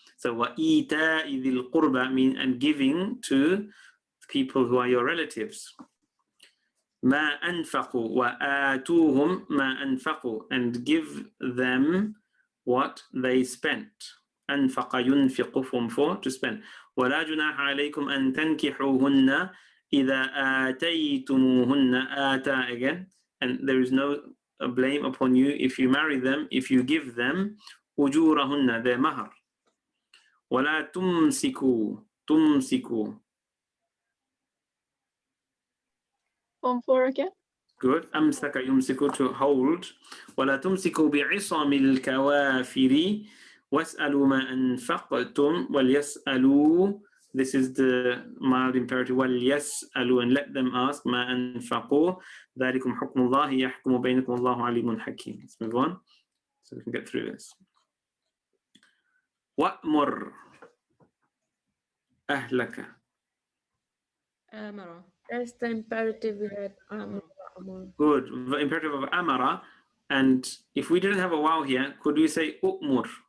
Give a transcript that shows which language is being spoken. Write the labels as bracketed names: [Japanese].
[English] So [Arabic] wa ita'i dhil qurba [English] mean and giving to people who are your relatives. [Arabic] Ma anfaqu wa atuhum ma anfaqu, [English] and give them what they spent. Anfaqa yunfiqu, form 4, to spend. [Arabic] ولا جناح عليكم أن تنكحوهن إذا آتيتموهن. [English] آتا again, and there is no blame upon you if you marry them, if you give them أجورهن, their mahar. [Arabic] ولا تمسكوا تمسك. [English] Form 4 again. Good. [Arabic] أمسك يمسك, [English] to hold. [Arabic] ولا تمسكوا بعصم الكوافر واسألوا ما أنفقتم وليسألوا. [English] This is the mild imperative. وليسألوا, and let them ask [Arabic] ما أنفقوا. ذلكم حكم الله يحكم بينكم الله عليم حكيم. [English] Let's move on so we can get through this. [Arabic] وأمر أهلك. آمرة. [English] That's the imperative we had. Good. The imperative of amara. And if we didn't have a wow here, could we say u'mur?